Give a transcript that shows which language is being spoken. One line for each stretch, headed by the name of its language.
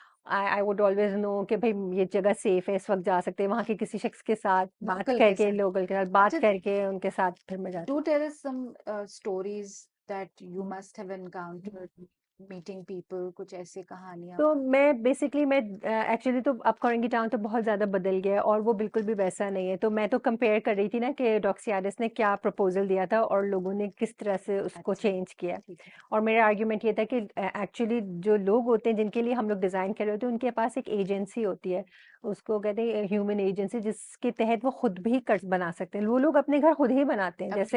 English: I would always know
Hindi: कि भाई ये जगह सेफ है, इस वक्त जा सकते हैं, वहाँ के किसी शख्स के साथ बात लोकल के करके, साथ। लोकल के साथ बात अच्छा, करके उनके साथ फिर मैं जाती
English: do tell us some stories that you must have encountered meeting people,
Hindi: कुछ ऐसी कहानियां। तो मैं बेसिकली मैं एक्चुअली तो अब कोरंगी टाउन तो बहुत ज़्यादा बदल गया है, और वो बिल्कुल भी वैसा नहीं है। तो मैं तो कंपेयर कर रही थी ना कि डॉक्सियारिस ने क्या प्रपोजल दिया था और लोगों ने किस तरह से उसको अच्छा, चेंज किया। ठीक है। और मेरा आर्ग्यूमेंट ये था कि एक्चुअली जो लोग होते हैं जिनके लिए हम लोग डिज़ाइन कर रहे होते हैं, उनके पास एक एजेंसी होती है, उसको कहते हैं ह्यूमन एजेंसी, जिसके तहत वो खुद भी कर्ज बना सकते हैं। वो लोग अपने घर खुद ही बनाते हैं, जैसे